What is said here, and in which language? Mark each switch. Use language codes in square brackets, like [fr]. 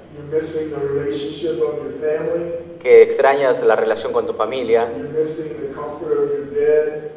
[en] You're missing the relationship of your family. [es] que extrañas la relación con tu familia, [en] You're missing the comfort of your bed.